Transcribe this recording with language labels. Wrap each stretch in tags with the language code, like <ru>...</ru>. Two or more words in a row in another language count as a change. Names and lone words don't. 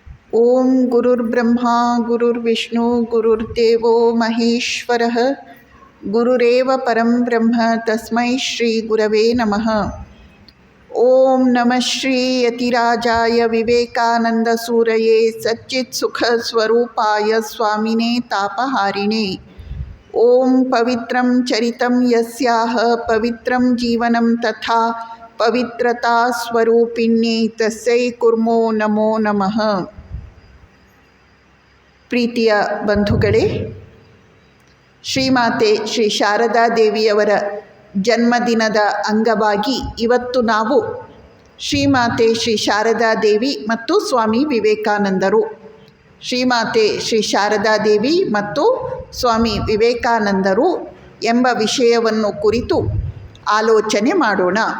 <sa>ಓಂ ಗುರುರ್ಬ್ರಹ್ಮ ಗುರುರ್ವಿಷ್ಣು ಗುರುರ್ದೇವೋ ಮಹೇಶ್ವರಃ ಗುರುರೇವ ಪರಂ ಬ್ರಹ್ಮ ತಸ್ಮೈ ಶ್ರೀ ಗುರವೇ ನಮಃ. ಓಂ ನಮಃ ಶ್ರೀ ಯತಿರಾಜಾಯ ವಿವೇಕಾನಂದ ಸೂರಯೇ ಸಚ್ಚಿತ್ ಸುಖ ಸ್ವರೂಪಾಯ ಸ್ವಾಮಿನೇ ತಾಪಹಾರಿಣೇ. ಓಂ ಪವಿತ್ರಂ ಚರಿತಂ ಯಸ್ಯಾಹ ಪವಿತ್ರಂ ಜೀವನಂ ತಥಾ ಪವಿತ್ರತಾ ಸ್ವರೂಪಿಣ್ಯೇ ತಸ್ಯೈ ಕುರ್ಮೋ ನಮೋ ನಮಃ.</sa> <kn>ಪ್ರೀತಿಯ ಬಂಧುಗಳೇ, ಶ್ರೀಮಾತೆ ಶ್ರೀ ಶಾರದಾ ದೇವಿಯವರ ಜನ್ಮದಿನದ ಅಂಗವಾಗಿ ಇವತ್ತು ನಾವು ಶ್ರೀಮಾತೆ ಶ್ರೀ ಶಾರದಾ ದೇವಿ ಮತ್ತು ಸ್ವಾಮಿ ವಿವೇಕಾನಂದರು, ಶ್ರೀಮಾತೆ ಶ್ರೀ ಶಾರದಾ ದೇವಿ ಮತ್ತು ಸ್ವಾಮಿ ವಿವೇಕಾನಂದರು ಎಂಬ ವಿಷಯವನ್ನು ಕುರಿತು ಆಲೋಚನೆ ಮಾಡೋಣ.</kn>